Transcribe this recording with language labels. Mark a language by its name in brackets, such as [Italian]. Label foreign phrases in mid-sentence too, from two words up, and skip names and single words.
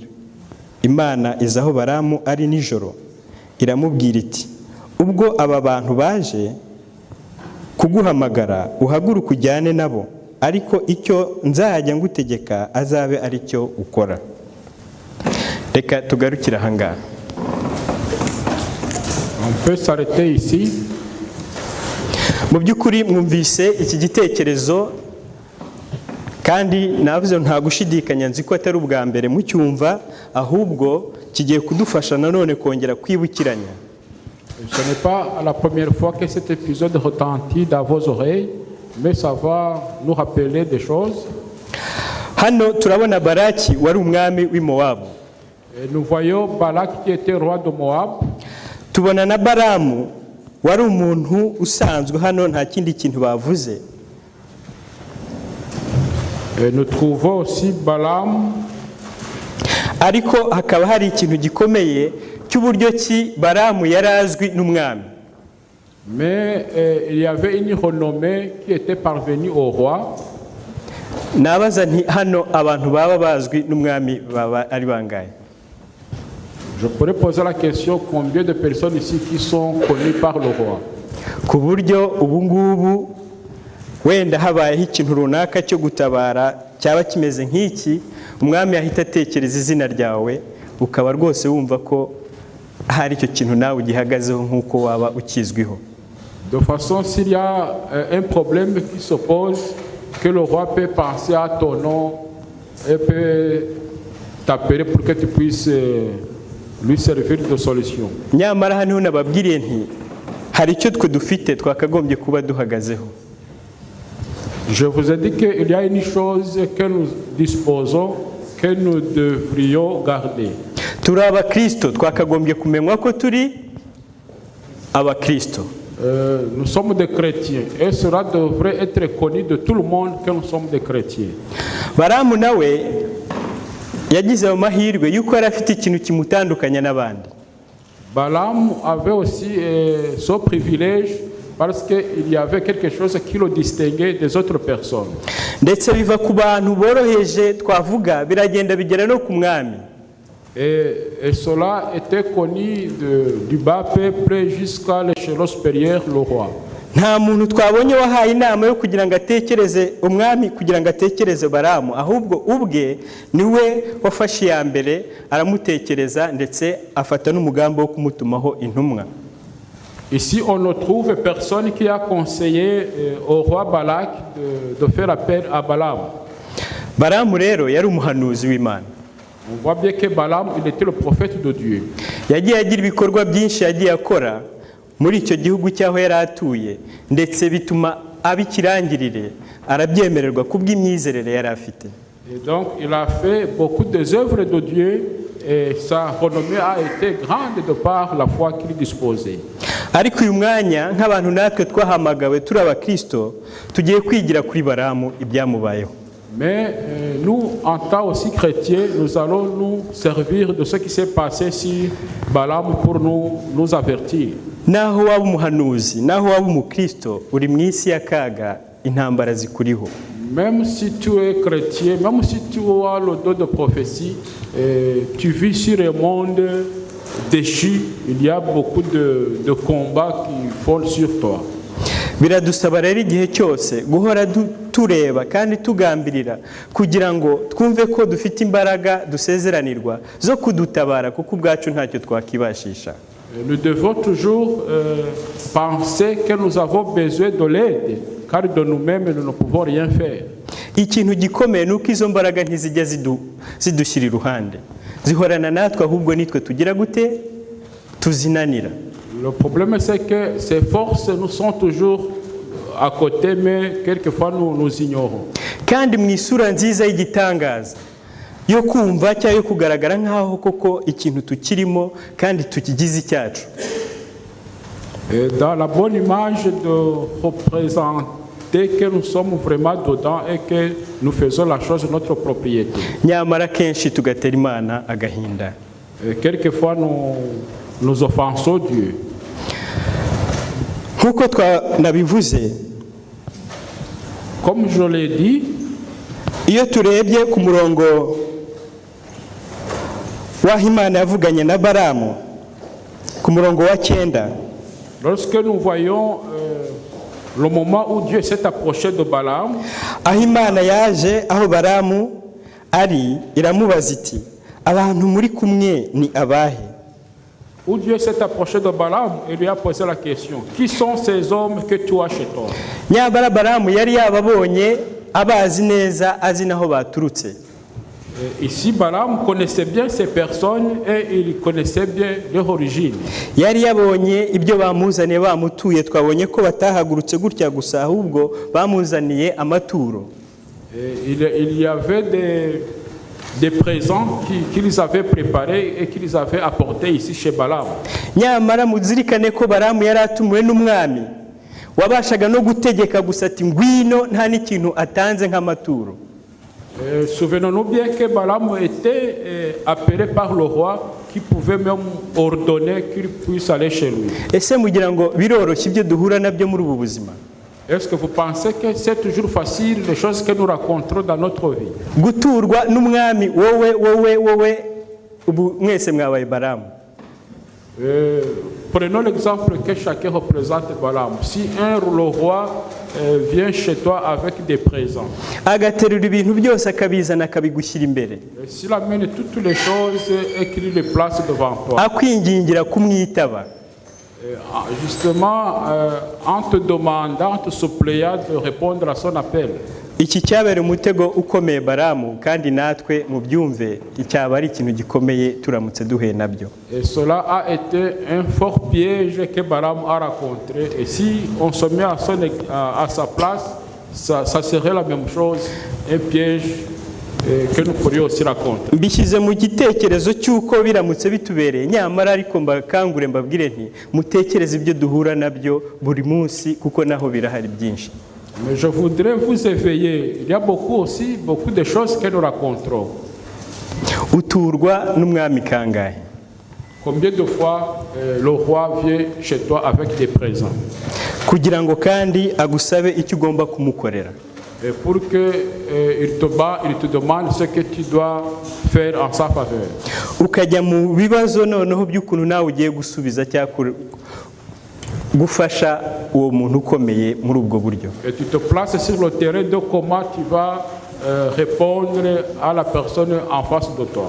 [Kinyarwanda] Imana iza aho Balamu ari nijoro, iramubwira iti, ubwo aba bantu baje kuguhamagara uhaguruka ujyane nabo, ariko icyo nzajya ngutegeka azabe ari cyo ukora. Reka tugarukire aha ngaha. [French] On peut s'arrêter ici. [Kinyarwanda] Mu by'ukuri mwumvise iki gitekerezo, kandi navuze nta gushidikanya, nzi ko atari ubwa mbere mucyumva, ahubwo kigiye kudufasha nanone kongera kwibukiranya. [French] Ce n'est pas la première fois que cet épisode retentit dans vos oreilles, mais ça va nous rappeler des choses. [Kinyarwanda] Hano turabona Balaki wari umwami w'i Mowabu. [French] Nous voyons Balak qui était roi de Moab. [Kinyarwanda] Tubona na Balamu wari umuntu usanzwe, hano nta kindi kintu bavuze. [French] Et nous trouvons aussi Balaam. [Kinyarwanda] Ariko hakaba hari ikintu gikomeye cy'uburyo ki Balamu yari azwi n'umwami. [French] Mais il y avait une renommée qui était parvenue au roi. [Kinyarwanda] Nabaza nti hano abantu baba bazwi n'umwami baba ari bangahe? [French] Je pourrais poser la question, combien de personnes ici qui sont connues par le roi? [Kinyarwanda] Ku buryo ubu ngubu wenda habayeho ikintu runaka cyo gutabara cyaba kimeze nk'iki, umwami yahita atekereza izina ryawe, ukaba rwose wumva ko hari icyo kintu nawe ugihagazeho nk'uko waba ukizwiho. [French] De façon, s'il y a un problème qui se pose, que le roi peut penser à ton nom et peut t'appeler pour que tu puisses lui servir de solution. [Kinyarwanda] Nyamara hano nababwiriye nti hari icyo twe dufite twakagombye kuba duhagazeho. [French] Je vous ai dit qu'il y a une chose que nous disposons, que nous devrions garder. [Kinyarwanda] Turi abakristo, twakagombye kumenywa ko turi abakristo. [French] Nous sommes des chrétiens et cela devrait être connu de tout le monde que nous sommes des chrétiens. [Kinyarwanda] Balamu nawe yagize amahirwe yuko yari afite ikintu kimutandukanya n'abandi. [French] Balaam avait aussi son privilège parce qu'il y avait quelque chose qui le distinguait des autres personnes. [Kinyarwanda] Ndetse biva ku bantu boroheje twavuga biragenda bigera no ku mwami. [French] Et cela était connu du bas peuple jusqu'à l'échelon supérieur, le roi. [Kinyarwanda] Nta muntu twabonye wahaye inama yo kugira ngo atekereze umwami, kugira ngo atekereze Balamu, ahubwo ubwe niwe wafashe ya mbere aramutekereza, ndetse afata n'umugambi wo kumutumaho intumwa. [French] Ici, on ne trouve personne qui a conseillé au roi Balak de faire appel à Balaam. [Kinyarwanda] Balamu rero yari umuhanuzi w'Imana. [French] On voit bien que Balaam, il était le prophète de Dieu. [Kinyarwanda] Yagiye agira ibikorwa byinshi yagiye akora muri icyo gihugu cyaho yari atuye, ndetse bituma abikirangirire arabyemererwa kubw'imyizerere yari afite. [French] Et donc, il a fait beaucoup des œuvres de Dieu et sa renommée a été grande de par la foi qu'il disposait. [Kinyarwanda] Ariko uyu mwanya nk'abantu natwe twahamagawe turi abakristo, tugiye kwigira kuri Balamu ibyamubayeho. [French] Mais nous, en tant aussi chrétiens, nous allons nous servir de ce qui s'est passé sur Balaam pour nous avertir. [Kinyarwanda] naho waba umuhanuzi naho waba umukristo uri mu isi y'akaga intambara zikuriho. [French] Même si tu es chrétien, même si tu as le don de prophétie, tu vis sur un monde déchu, il y a beaucoup de combats qui font sur toi. [Kinyarwanda] Biradusaba rero igihe cyose guhora tureba kandi tugambirira kugira ngo twumve ko dufite imbaraga dusezeranirwa zo kudutabara kuko ubwacu ntacyo twakibashisha. [French] Nous devons toujours penser que nous avons besoin de l'aide, car de nous-mêmes nous ne pouvons rien faire. [Kinyarwanda] Ikintu gikomeye nuko izo mbaraga ntizijya zidushyira iruhande, zihorana natwe, ahubwo nitwe tugira gute tuzinanira. [French] Le problème c'est que ces forces nous sont toujours à côté, mais quelquefois nous ignorons. [Kinyarwanda] Kandi mu isura nziza y'igitangaza yo kumva cyangwa yo kugaragara nk'aho koko ikintu tukirimo kandi tukigize icyacu. [French] Dans la bonne image de représenter que nous sommes vraiment dedans et que nous faisons la chose de notre propriété. [Kinyarwanda] Nyamara kenshi tugatera Imana agahinda. [French] Quelquefois nous offensons Dieu. [Kinyarwanda] Nk'uko twanabivuze, [French] comme je l'ai dit, [Kinyarwanda] iyo turebye ku murongo w'aho Imana yavuganye na Balamu ku murongo wa 9, [French] lorsque nous voyons le moment où Dieu s'est approché de Balaam, [Kinyarwanda] aho Imana yaje aho Balamu ari iramubaza iti abantu muri kumwe ni abahe? [French] Où Dieu s'est approché de Balaam et lui a posé la question, qui sont ces hommes que tu as chez toi? [Kinyarwanda] Nyabara Balamu yari yababonye abazi neza, azi naho baturutse. [French] Ici, Balaam connaissait bien ces personnes et il connaissait bien leur origine. [Kinyarwanda] Yari yabonye ibyo bamuzaniye bamutuye, twabonye ko batahagurutse gutya gusa ahubwo bamuzaniye amaturo. [French] Il y avait des présents qu'ils avaient préparés et qu'ils avaient apportés ici chez Balaam. [Kinyarwanda] Nyamara muzirikane ko Balamu yari atumuwe n'umwami wabashaga no gutegeka gusa ati ngwino, nta n'ikintu atanze nk'amaturo. [French] Souvenons-nous bien que Balaam était appelé par le roi qui pouvait même ordonner qu'il puisse aller chez lui. [Kinyarwanda] Ese mugira ngo biroroshye ibyo duhura nabyo muri ubu buzima? [French] Est-ce que vous pensez que c'est toujours facile les choses que nous rencontrons dans notre vie? [Kinyarwanda] Guturwa n'umwami wowe ubu mwese mwabaye Balamu. [French] Prenons l'exemple que chacun représente Balaam. Si le roi vient chez toi avec des présents, [Kinyarwanda] agaterura ibintu byose akabizana akabigushyira imbere, [French] s'il amène toutes les choses et qu'il les place devant toi, [Kinyarwanda] akwingingira kumwitaba, [French] justement en te demandant, en te suppliant de répondre à son appel. [Kinyarwanda] Iki cyabera umutego ukomeye Balamu, kandi natwe mu byumve icyaba ari ikintu gikomeye turamutse duhuye nabyo. [French] Et cela a été un fort piège que Balaam a rencontré. Et si on se met à sa place, ça serait la même chose, un piège que nous pourrions aussi raconter. [Kinyarwanda] Mbishyize mu gitekerezo cy'uko biramutse bitubereye, nyamara ariko mbakangure mbabwire nti mutekereze ibyo duhura nabyo buri munsi kuko naho birahari byinshi. [French] Mais je voudrais vous éveiller. Il y a beaucoup de choses que nous rencontrons. [Kinyarwanda] Uturwa n'umwami kangahe? [French] Combien de fois le roi vient chez toi avec des présents? [Kinyarwanda] Kugira ngo kandi agusabe icyo ugomba kumukorera. [French] Et pour que il te demande ce que tu dois faire en sa faveur. [Kinyarwanda] Ukajya mu bibazo noneho by'ukuntu nawe ugiye gusubiza cyangwa gufasha uwo muntu ukomeye muri ubwo buryo. [French] Et tu te places sur le terrain de comment tu vas répondre à la personne en face de toi.